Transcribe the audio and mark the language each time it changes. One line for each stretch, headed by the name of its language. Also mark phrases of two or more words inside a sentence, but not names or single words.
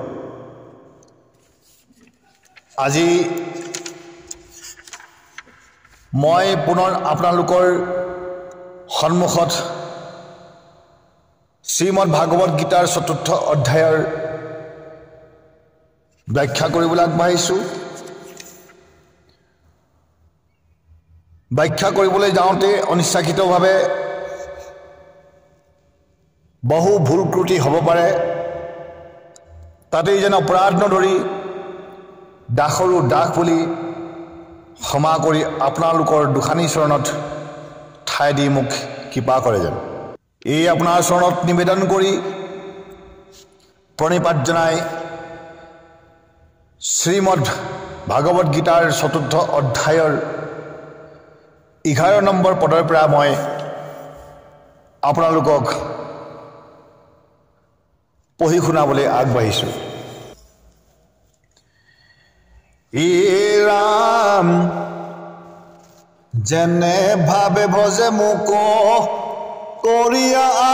Assamese: আজি মই পুনৰ আপোনালোকৰ সন্মুখত শ্ৰীমদ্ ভাগৱত গীতাৰ চতুৰ্থ অধ্যায়ৰ ব্যাখ্যা কৰিবলৈ আগবাঢ়িছো। व्याख्या কৰিবলৈ যাওঁতে অনিচ্ছাকৃতভাৱে বহু ভুল ত্ৰুটি হ'ব পাৰে। তাতেই যেন অপৰাধ নধৰি দাসৰো দাস বুলি ক্ষমা কৰি আপোনালোকৰ দুখানী চৰণত ঠাই দি মোক কৃপা কৰে যেন এই আপোনাৰ চৰণত নিবেদন কৰি প্ৰণিপাত জনাই শ্ৰীমদ্ ভাগৱত গীতাৰ চতুৰ্থ অধ্যায়ৰ 11 নম্বৰ পদৰ পৰা মই আপোনালোকক পঢ়ি শুনাবলৈ আগবাঢ়িছো। ই ৰাম যেনে ভাবে ভজে মোক কৰিয়া